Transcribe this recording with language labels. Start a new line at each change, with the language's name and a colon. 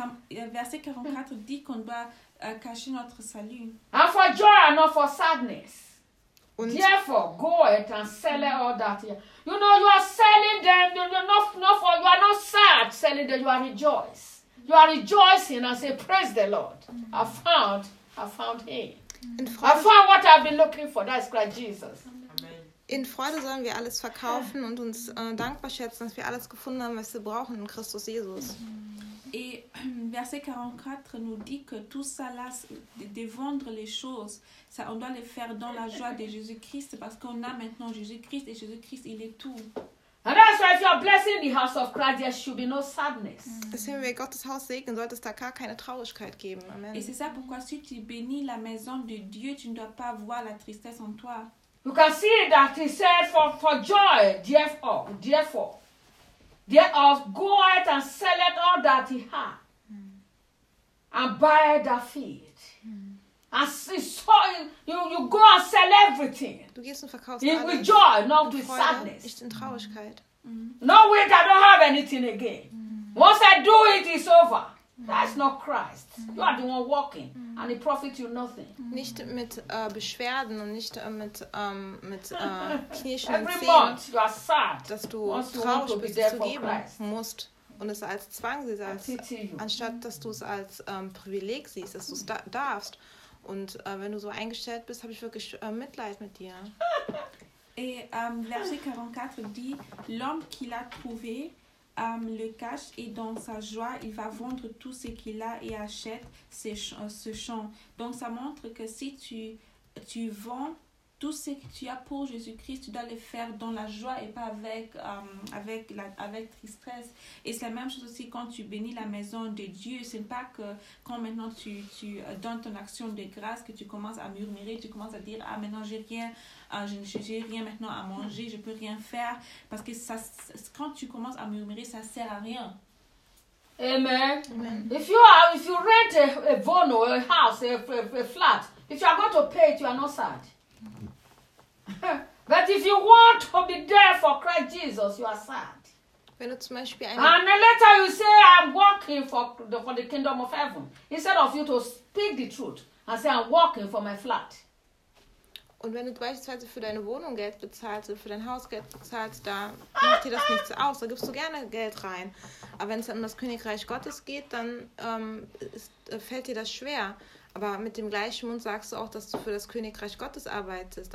French: Et verset 44 dit qu'on doit cacher notre salut.
English: And for joy and not for sadness.
German: Und
English: therefore, go out and sell all that here. You know, you are selling them, you are not sad selling them, you are rejoicing. You are rejoicing and say, praise the Lord. I found him. I found what I've been looking for, that is Christ Jesus.
German: In Freude sollen wir alles verkaufen und uns dankbar schätzen, dass wir alles gefunden haben, was wir brauchen in Christus Jesus.
French: Et verset 44 nous dit que tout ça là, de vendre les choses, ça, on doit les faire dans la joie de Jésus-Christ parce qu'on a maintenant Jésus-Christ et Jésus-Christ, il est tout.
English: And that's why if you are blessing the house of Christ, there should be no sadness.
German: Deswegen, wenn wir Gottes Haus segnen, sollte es da gar keine Traurigkeit geben. Amen.
French: Et c'est ça pourquoi si tu bénis la maison de Dieu, tu ne dois pas voir la tristesse en toi.
English: You can see that he said, for joy, therefore, go out and sell it all that he had, and buy the field. And so you go and sell everything.
German: Du gehst und verkaufst alles.
English: With joy, not with sadness.
German: Nicht in Traurigkeit.
English: No, wait, I don't have anything again. Once I do it, it's over. That's not Christ. Mm-hmm. You are the one walking, mm-hmm. and it profits you nothing.
German: Nicht mit Beschwerden und nicht mit knirschenden Zähnen.
English: Every month you are sad.
German: Dass du traurig bist, zu geben musst. Und es als Zwang siehst, als, anstatt dass du es als Privileg siehst, dass du es darfst. Und wenn du so eingestellt bist, habe ich wirklich Mitleid mit dir.
French: Et verset 44 dit, l'homme qui l'a trouvé le cache et dans sa joie, il va vendre tout ce qu'il a et achète ce champ. Donc ça montre que si tu vends tout ce que tu as pour Jésus-Christ, tu dois le faire dans la joie et pas avec tristesse. Et c'est la même chose aussi quand tu bénis la maison de Dieu. Ce n'est pas que quand maintenant tu donnes ton action de grâce que tu commences à murmurer, tu commences à dire « Ah, maintenant, j'ai rien, j'ai rien maintenant à manger, je ne peux rien faire. » Parce que ça, quand tu commences à murmurer, ça ne sert à rien. Amen.
English: If you rent a bono, a house, a flat, if you are going to pay it, you are not sad. But if you want to be there for Christ Jesus, you are sad.
German: Wenn du zum Beispiel
English: and then later you say, I'm working for the kingdom of heaven. Instead of you to speak the truth and say, I'm working for my flat.
German: Und wenn du beispielsweise für deine Wohnung Geld bezahlst und für dein Haus Geld bezahlst, da macht dir das nichts aus. Da gibst du gerne Geld rein. Aber wenn es um das Königreich Gottes geht, dann fällt dir das schwer. Aber mit dem gleichen Mund sagst du auch, dass du für das Königreich Gottes arbeitest.